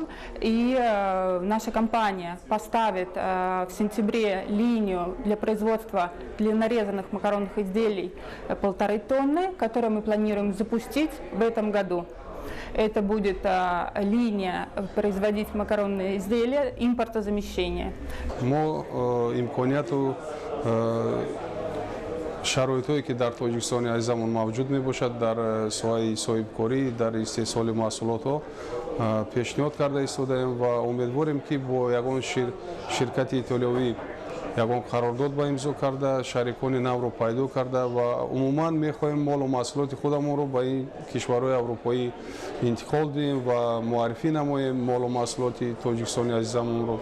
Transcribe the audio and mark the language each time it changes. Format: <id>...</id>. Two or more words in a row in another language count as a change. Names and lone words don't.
<ru>И наша компания поставит в сентябре линию для производства для нарезанных макаронных изделий 1,5 тонны, которую мы планируем запустить в этом году. Это будет линия производить макаронные изделия импортозамещения.</ru> <fa>شرایطی که در تاجیکستان عزیزمون موجود میباشد در سایه صاحبکاری در استحصال محصولات ها پیشنهاد کرده ایستادیم و امیدواریم که با یگان شرکت ایتالیایی یگان قرارداد با امضا کرده شریکان نو رو پیدا کرده و عموما میخواهیم مال و محصولات خودمون رو به این کشورهای اروپایی انتقال دیم و معرفی نماییم مال و محصولات تاجیکستانی عزیزمون رو.</fa>